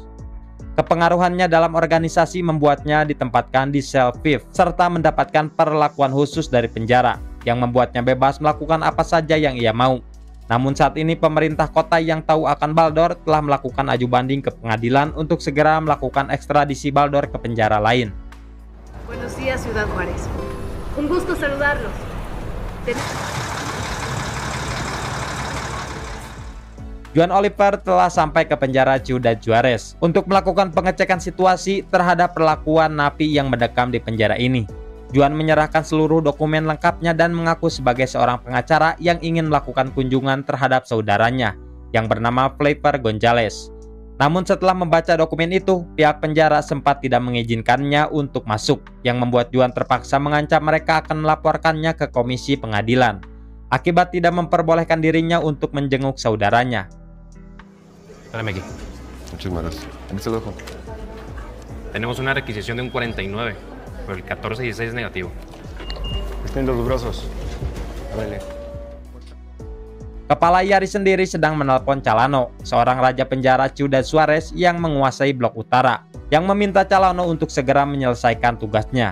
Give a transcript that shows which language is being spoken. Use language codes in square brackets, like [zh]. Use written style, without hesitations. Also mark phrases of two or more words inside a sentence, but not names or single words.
[id] Kepengaruhannya dalam organisasi membuatnya ditempatkan di sel Fifth serta mendapatkan perlakuan khusus dari penjara yang membuatnya bebas melakukan apa saja yang ia mau. Namun saat ini pemerintah kota yang tahu akan Baldor telah melakukan aju banding ke pengadilan untuk segera melakukan ekstradisi Baldor ke penjara lain. [es] Buenos días, Ciudad Juárez. Un gusto saludarlos. [id] Juan Oliver telah sampai ke penjara Ciudad Juarez untuk melakukan pengecekan situasi terhadap perlakuan napi yang mendekam di penjara ini. Juan menyerahkan seluruh dokumen lengkapnya dan mengaku sebagai seorang pengacara yang ingin melakukan kunjungan terhadap saudaranya yang bernama Flavor Gonzalez. Namun setelah membaca dokumen itu, pihak penjara sempat tidak mengizinkannya untuk masuk, yang membuat Juan terpaksa mengancam mereka akan melaporkannya ke komisi pengadilan. Akibat tidak memperbolehkan dirinya untuk menjenguk saudaranya. [es] Espérame aquí. Muchísimas gracias. Aquí se lo dejo. Tenemos una requisición de un 49, pero el 1416 es negativo. Extiendo los brazos. Ábrele. [id] Kepala Yari sendiri sedang menelpon Calano, seorang raja penjara Ciudad Juarez yang menguasai blok utara, yang meminta Calano untuk segera menyelesaikan tugasnya.